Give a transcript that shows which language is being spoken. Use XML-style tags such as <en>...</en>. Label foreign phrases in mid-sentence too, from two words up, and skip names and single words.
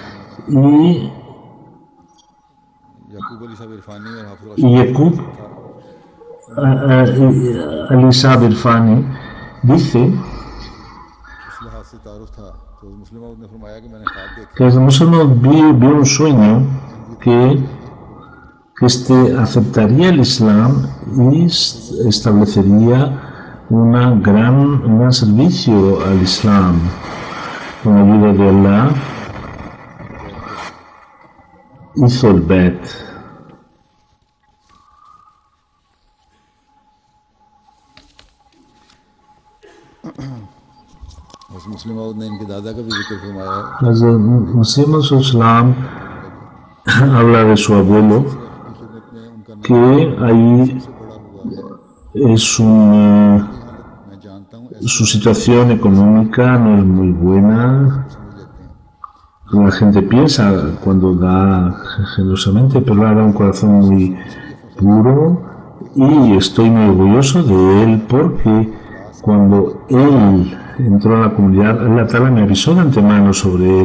<es>y Yaqub Ali Saab Irfani dice que Hazrat Muslim Maud vio un sueño que aceptaría el Islam y establecería un gran servicio al Islam. Con la ayuda de Allah hizo el bet.</es> <ur>مصلح موعود نے ان کے دادا کا بھی ذکر فرمایا.</ur> <es>Muslim Maud habla de su abuelo, que ahí su situación económica no es muy buena. La gente piensa cuando da generosamente, pero él era un corazón muy puro y estoy muy orgulloso de él porque cuando él entró a la comunidad, Allah Ta'ala me avisó de antemano sobre él.</es>